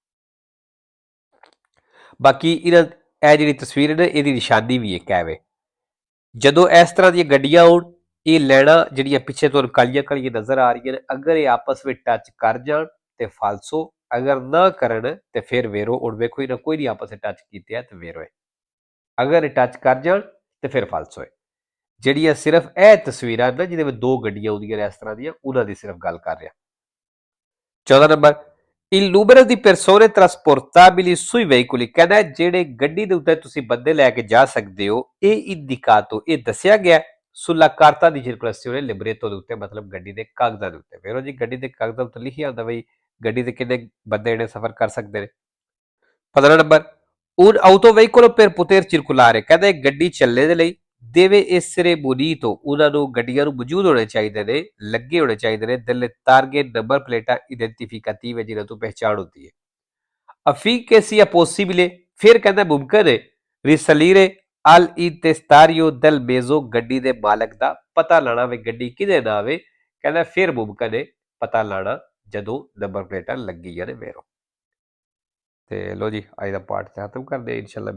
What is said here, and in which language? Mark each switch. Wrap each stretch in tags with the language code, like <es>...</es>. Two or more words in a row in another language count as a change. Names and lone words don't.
<pa>ਬਾਕੀ ਇਹਨਾਂ ਇਹ ਜਿਹੜੀ ਤਸਵੀਰ ਹੈ ਨਾ ਇਹਦੀ ਨਿਸ਼ਾਨੀ ਵੀ ਇੱਕ ਹੈ ਵੇ ਜਦੋਂ ਇਸ ਤਰ੍ਹਾਂ ਦੀਆਂ ਗੱਡੀਆਂ ਆਉਣ ਇਹ ਲੈਣਾ ਜਿਹੜੀਆਂ ਪਿੱਛੇ ਤੋਂ ਕਾਲੀਆਂ ਕਾਲੀਆਂ ਨਜ਼ਰ ਆ ਰਹੀਆਂ ਨੇ ਅਗਰ ਇਹ ਆਪਸ ਵਿੱਚ ਟੱਚ ਕਰ ਜਾਣ ਤੇ ਫਾਲਸੋ ਅਗਰ ਨਾ ਕਰਨ ਤੇ ਫਿਰ ਵੇਰੋ ਹੁਣ ਵੇਖੋ ਇਹਨਾਂ ਕੋਈ ਨਹੀਂ ਆਪਸ ਵਿੱਚ ਟੱਚ ਕੀਤੇ ਹੈ ਤੇ ਵੇਰੋ ਹੈ ਅਗਰ ਇਹ ਟੱਚ ਕਰ ਜਾਣ ਤੇ ਫਿਰ ਫਾਲਸੋ ਹੈ। ਜਿਹੜੀਆਂ ਸਿਰਫ ਇਹ ਤਸਵੀਰਾਂ ਨੇ ਜਿਹਦੇ ਵਿੱਚ ਦੋ ਗੱਡੀਆਂ ਆਉਂਦੀਆਂ ਨੇ ਇਸ ਤਰ੍ਹਾਂ ਦੀਆਂ ਉਹਨਾਂ ਦੀ ਸਿਰਫ ਗੱਲ ਕਰ ਰਿਹਾ। 14 ਨੰਬਰ</pa> <it>il numero di persone trasportabili sui veicoli</it> <pa>ਕਹਿੰਦਾ ਜਿਹੜੇ ਗੱਡੀ ਦੇ ਉੱਤੇ ਤੁਸੀਂ ਬੰਦੇ ਲੈ ਕੇ ਜਾ ਸਕਦੇ ਹੋ ਇਹ indicato ਇਹ ਦੱਸਿਆ ਗਿਆ</pa> <it>sulla carta di circolazione libretto</it> <pa>ਦੇ ਉੱਤੇ ਮਤਲਬ ਗੱਡੀ ਦੇ ਕਾਗਜ਼ਾਂ ਦੇ ਉੱਤੇ ਵੇਰੋ ਜੀ ਗੱਡੀ ਦੇ ਕਾਗਜ਼ਾਂ ਉੱਤੇ ਲਿਖਿਆ ਹੁੰਦਾ ਬਈ ਗੱਡੀ ਦੇ ਕਿੰਨੇ ਬੰਦੇ ਜਿਹੜੇ ਸਫ਼ਰ ਕਰ ਸਕਦੇ ਨੇ। 15 ਨੰਬਰ</pa> <it>un autoveicolo per poter circolare</it> <pa>ਕਹਿੰਦਾ ਇਹ ਗੱਡੀ ਚੱਲਣੇ ਦੇ ਲਈ</pa> <it>deve essere munito</it> <pa>ਉਹਨਾਂ ਨੂੰ ਗੱਡੀਆਂ ਨੂੰ ਮੌਜੂਦ ਹੋਣੇ ਚਾਹੀਦੇ ਨੇ ਲੱਗੇ ਹੋਣੇ ਚਾਹੀਦੇ ਨੇ</pa> <it>delle targhe</it> <pa>ਨੰਬਰ ਪਲੇਟਾਂ identificative ਜਿਹਨਾਂ ਤੋਂ ਪਹਿਚਾਣ ਹੁੰਦੀ ਹੈ।</pa> <it>affinché sia possibile</it> <pa>ਫਿਰ ਕਹਿੰਦਾ ਮੁਮਕਿਨ ਹੈ</pa> <it>risalire al intestario del mezzo</it> <pa>ਗੱਡੀ ਦੇ ਮਾਲਕ ਦਾ ਪਤਾ ਲਾਣਾ ਵੇ ਗੱਡੀ ਕਿਹਦੇ ਨਾਂ ਵੇ ਕਹਿੰਦਾ ਫਿਰ ਮੁਮਕਿਨ ਹੈ ਪਤਾ ਲਾਣਾ ਜਦੋਂ ਨੰਬਰ ਪਲੇਟਾਂ ਲੱਗੀਆਂ ਨੇ ਵੇਰੋ। ਤੇ ਲੋ ਜੀ ਅੱਜ ਦਾ ਪਾਠ ਖਤਮ ਕਰਦੇ ਇਨਸ਼ਾਅੱਲਾ।</pa>